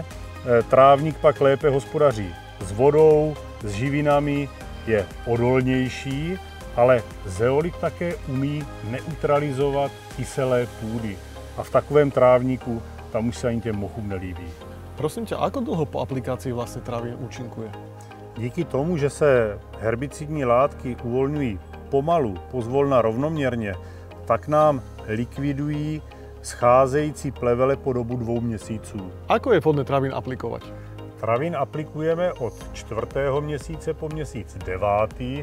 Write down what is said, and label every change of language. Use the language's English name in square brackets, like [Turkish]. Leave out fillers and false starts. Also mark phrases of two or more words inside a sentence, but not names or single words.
[Czech] Trávník pak lépe hospodaří s vodou, s živinami, je odolnější, ale zeolit také umí neutralizovat kyselé půdy. A v takovém trávníku tam už se ani těm mochům nelíbí. [Slovak] Prosím ťa, ako dlho po aplikácii vlastne Travin účinkuje? [Czech] Díky tomu, že se herbicidní látky uvolňují pomalu, pozvolna, rovnoměrně, tak nám likvidují scházející plevele po dobu 2 měsíců. [Slovak] Ako je vhodné Travin aplikovať? [Czech] Travin aplikujeme od 4. měsíce po měsíc 9.